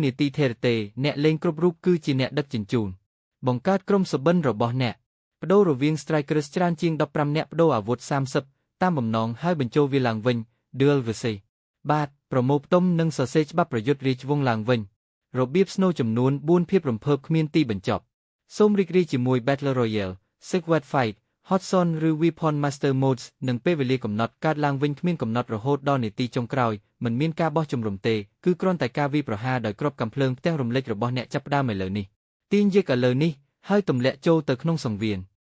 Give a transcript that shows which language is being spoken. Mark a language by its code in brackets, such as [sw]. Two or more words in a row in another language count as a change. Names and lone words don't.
[km] នីតិថេរទេអ្នកលេងគ្រប់រូបគឺជាអ្នកដឹកជញ្ជូនបង្កើតក្រុមសុបិនរបស់អ្នកបដូររវាង Strikers ច្រើនជាង15នាក់បដូរ អាវុធ30តាមបំណងហើយបញ្ចូលវាឡើងវិញ Dual Verse បាទប្រមូលផ្ដុំនិងសរសេរច្បាប់ប្រយុទ្ធរាជវង្សឡើងវិញរបៀបស្នូចំនួន4ភាពរំភើបគ្មានទីបញ្ចប់សូមរីករាយជាមួយ [en] Battle Royale Squad Fight Hot Zone [km] ឬ [en] Weapon Master Modes [km] និងពេលវេលាកំណត់កើតឡើងវិញគ្មានកំណត់រហូតដល់នាទីចុងក្រោយមិនមានការបោះជំរំទេគឺគ្រាន់តែការវាយប្រហារដោយគ្រាប់កាំភ្លើងផ្ទាំងរំលេចរបស់អ្នកចាប់ផ្ដើមឥឡូវនេះទាញយកឥឡូវនេះហើយទម្លាក់ចូលទៅក្នុងសង្វៀន